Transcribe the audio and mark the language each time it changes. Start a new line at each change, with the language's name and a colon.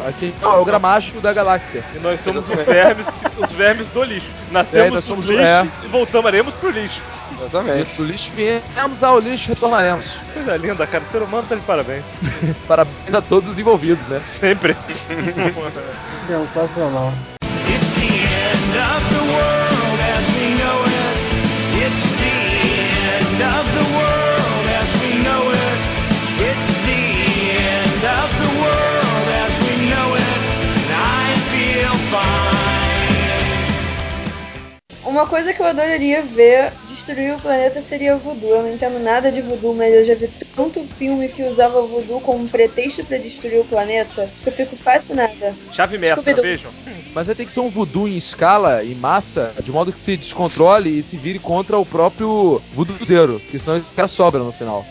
Portuguese: Aqui é o Gramacho da galáxia. E nós somos os vermes do lixo. Nascemos do lixo e voltaremos pro lixo. Exatamente. Isso, lixo viemos ao lixo e retornaremos. Coisa linda, cara. O ser humano tá de parabéns. Parabéns a todos os envolvidos, né? Sempre. Sensacional.
English: It's the end of the world as we know it. It's the end of the world as we know it. It's the end of the world as we know it. I feel fine.
Portuguese: Uma coisa que eu adoraria ver destruir o planeta seria voodoo. Eu não entendo nada de voodoo, mas eu já vi tanto filme que usava voodoo como pretexto pra destruir o planeta, que eu fico fascinada. Chave mestra, Scooby-Doo. Beijo. Mas aí tem que ser um voodoo em escala, em massa, de modo que se descontrole e se vire contra o próprio voodoozeiro, que senão o cara sobra no final.